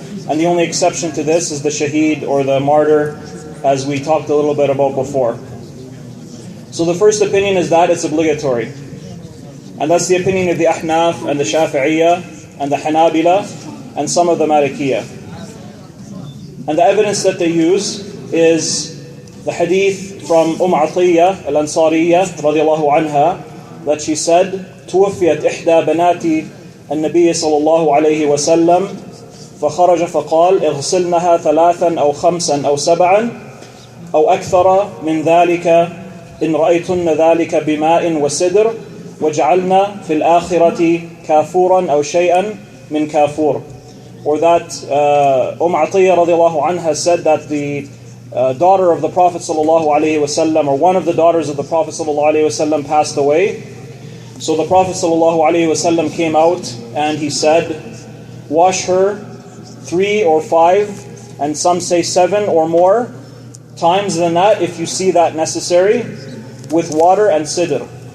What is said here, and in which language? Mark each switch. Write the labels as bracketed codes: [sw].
[en] And the only exception to this is the shaheed or the martyr, as we talked a little bit about before. So the first opinion is that it's obligatory. And that's the opinion of the Ahnâf and the Shâfi'iyyah and the Hanâbilah and some of the Mâlikiyyah. And the evidence that they use is the hadith from Atiyya al-Ansariyyah radiallahu anha, that she said, [ar] توفيت إحدى بنات النبي صلى الله عليه وسلم فخرج فقال اغسلنها ثلاثا أو خمسا أو سبعا أو أكثر من ذلك إن رأيتن ذلك بماء وسدر وجعلنا في الآخرة كافورا أو شيئا من كافور. [en] Or that Atiyya radiallahu anha said that the daughter of the Prophet sallallahu alaihi wasallam, or one of the daughters of the Prophet sallallahu alaihi wasallam, passed away. So the Prophet sallallahu alaihi wasallam came out and he said, wash her 3 or 5, and some say 7 or more times than that if you see that necessary, with water and sidr.